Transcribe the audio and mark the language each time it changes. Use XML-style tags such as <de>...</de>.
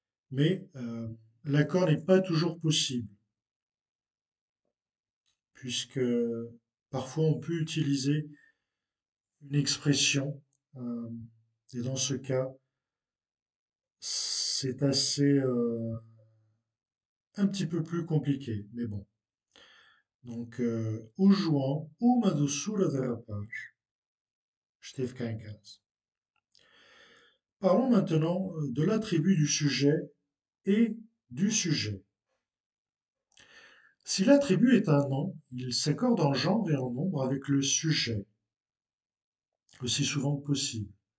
<fr>Mais l'accord n'est pas toujours possible, puisque parfois on peut utiliser une expression, euh, et dans ce cas, c'est assez un petit peu plus compliqué, mais bon.</fr> <pt>Donc, o João, uma doçura de rapaz, esteve cá em casa.</pt> <fr>Parlons maintenant de l'attribut du sujet et du sujet. Si l'attribut est un nom, il s'accorde en genre et en nombre avec le sujet, aussi souvent que possible.</fr>